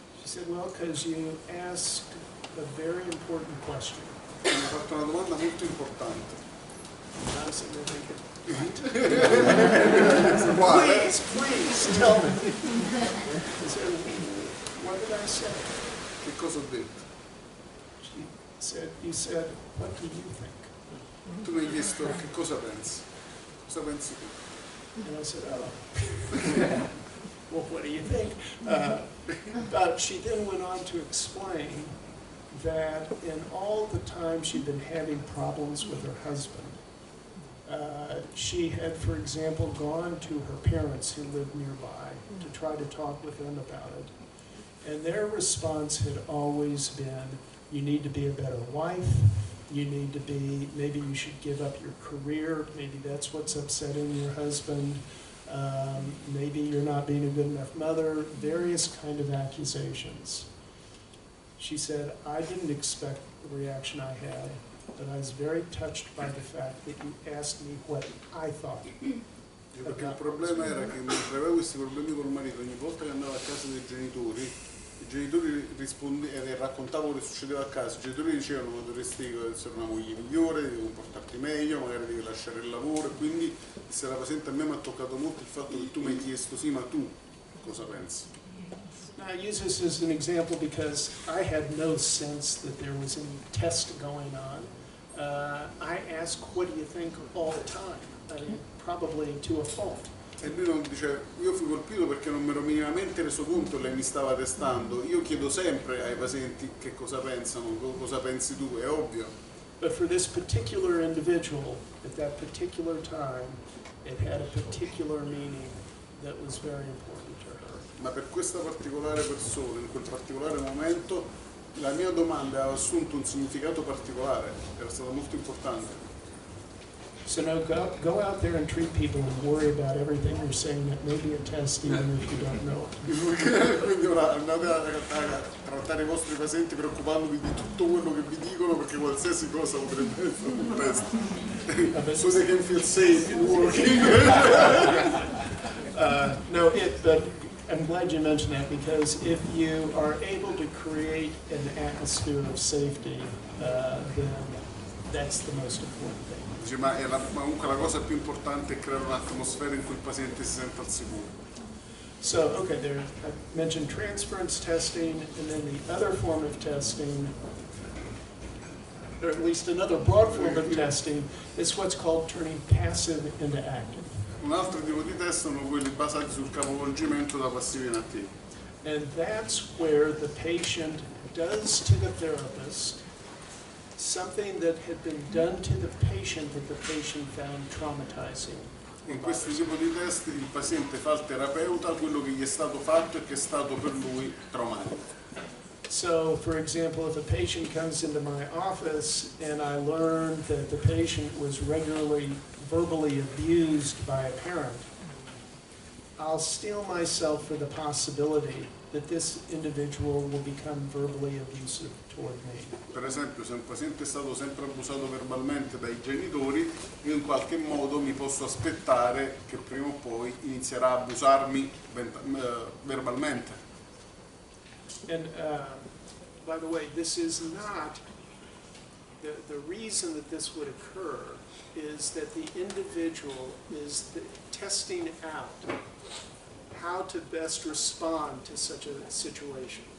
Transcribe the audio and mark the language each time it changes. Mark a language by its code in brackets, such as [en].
[en] She said, well, because you asked a very important question. [it] Mi ha fatto una domanda molto importante. [en] And I said, [it] Quale? [en] please, tell me. She said, what did I say? [it] Che cosa ho detto? She said, you said, what do you think? Tu mi hai chiesto che cosa pensi? Cosa pensi tu? [en] And I said, oh, well, what do you think? But she then went on to explain that in all the time she'd been having problems with her husband, she had, for example, gone to her parents who lived nearby to try to talk with them about it. And their response had always been, you need to be a better wife, you need to be, maybe you should give up your career, maybe that's what's upsetting your husband, maybe you're not being a good enough mother, various kind of accusations. She said, I didn't expect the reaction I had, but I was very touched by the fact that you asked me what I thought. [it] Perché il problema era che mentre aveva questi problemi col marito, ogni volta che andava a casa dei genitori, i genitori raccontavano che succedeva a casa, i genitori dicevano ma dovresti essere una moglie migliore, devi comportarti meglio, magari devi lasciare il lavoro, e quindi se la paziente a me mi ha toccato molto il fatto che tu mi hai chiesto sì, ma tu cosa pensi? [en] I use this as an example because I had no sense that there was any test going on. I ask, what do you think, all the time. I mean, probably to a fault. [it] E lui non dice, io fui colpito perché non mi ero minimamente reso conto che lei mi stava testando. Io chiedo sempre ai pazienti che cosa pensano, cosa pensi tu, è ovvio. [en] But for this particular individual, at that particular time, it had a particular meaning that was very important to her. [it] Ma per questa particolare persona, in quel particolare momento, la mia domanda aveva assunto un significato particolare, era stata molto importante. [en] So no, go out there and treat people and worry about everything you're saying that may be a test even if you don't know it. [it] Quindi ora andate a trattare i vostri pazienti preoccupandovi di tutto quello che vi dicono, perché qualsiasi cosa potrebbe essere un test. [en] So they can feel safe in working. No, but I'm glad you mentioned that, because if you are able to create an atmosphere of safety, then that's the most important thing. [it] Dice, ma comunque la cosa più importante è creare un'atmosfera in cui il paziente si senta al sicuro. [en] So, okay, I mentioned transference testing, and then the other form of testing, or at least another broad form of testing, is what's called turning passive into active. [it] Un altro tipo di test sono quelli basati sul capovolgimento da passivo in attivo. [en] And that's where the patient does to the therapist something that had been done to the patient that the patient found traumatizing. [it] In questo tipo di test il paziente fa al terapeuta quello che gli è stato fatto e che è stato per lui traumatico. [en] So, for example, if a patient comes into my office and I learn that the patient was regularly verbally abused by a parent, I'll steel myself for the possibility that this individual will become verbally abusive toward me. [it] Per esempio, se un paziente è stato sempre abusato verbalmente dai genitori, io in qualche modo mi posso aspettare che prima o poi inizierà a abusarmi verbalmente. [en] And by the way, this is not, the reason that this would occur is that the individual is testing out how to best respond to such a situation.